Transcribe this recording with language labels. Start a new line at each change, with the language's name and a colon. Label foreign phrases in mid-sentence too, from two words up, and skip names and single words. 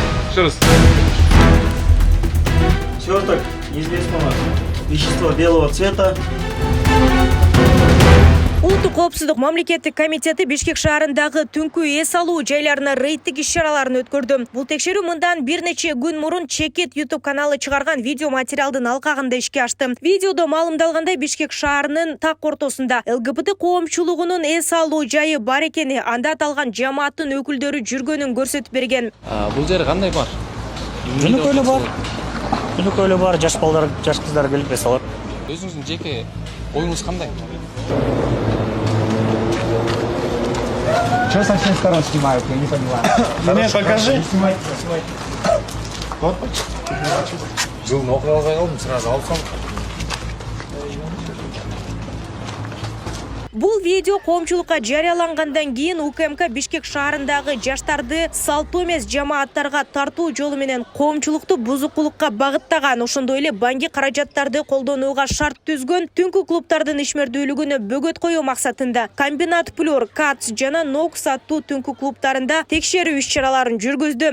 Russian: Еще раз. Сверток неизвестного вещества белого цвета.
Kyrgyz: Улуттук коопсуздук мамлекеттик комитети Бишкек шаарындагы түнкү эс алуу жайларына рейдтик иш-чараларын өткөрдү. Бул текшерүү мындан бир нече күн мурун Чекит YouTube каналы чыгарган видео материалдын алкагында ишке ашты. Видеодо маалымдалгандай Бишкек шаарынын так ортосунда ЛГБТ коомчулугунун эс алуу жайы бар экени, анда аталган жамааттын өкүлдөрү жүргөнүн көрсөтүп берген. Бул жер кандай бар? Жөнөкөйлө бар. Жөнөкөйлө бар, жаш балдар, жаш кыздар келип эс алат. Өзүңүздүн жеке оюңуз кандай?
Russian: Что со всех сторон снимают, я не понимаю. Мне покажи. Снимайте. Вот.
Kyrgyz: Жыл нокуга албай калдым, сразу алсам. Бул видео коомчулукка жарыялангандан кийин УКМК Бишкек шаарындагы жаштарды салттуу эмес жамааттарга тартуу жолу менен коомчулукту бузукулукка багыттаган, ошондой эле банги каражаттарды колдонууга шарт түзгөн түнкү клубдардын ишмердүүлүгүнө бөгөт коюу максатында Комбинат Плюр, КАЦ жана НОКС аттуу түнкү клубдарында текшерүү иш-чараларын жүргүздү.